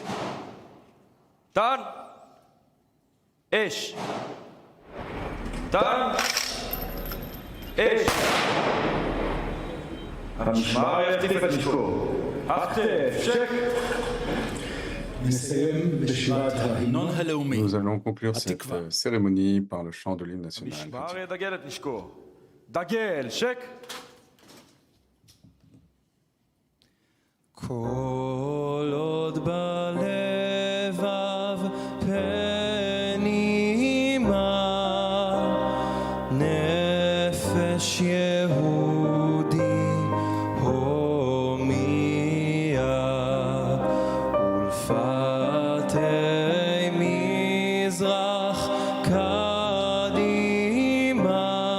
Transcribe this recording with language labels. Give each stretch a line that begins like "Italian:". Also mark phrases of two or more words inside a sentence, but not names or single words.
Hebrew: תן. אש. תן. אש. המשמר יחטיף את נשקו. החטף, שקט. נסיים בשירת ההמנון הלאומי.
French: Nous allons conclure cette התקווה. cérémonie par le chant de l'hymne national.
Hebrew: המשמר ידגל את נשקו. דגל, שקט. כל עוד בלבב פנימה נפש יהודי הומייה ולפתי מזרח קדימה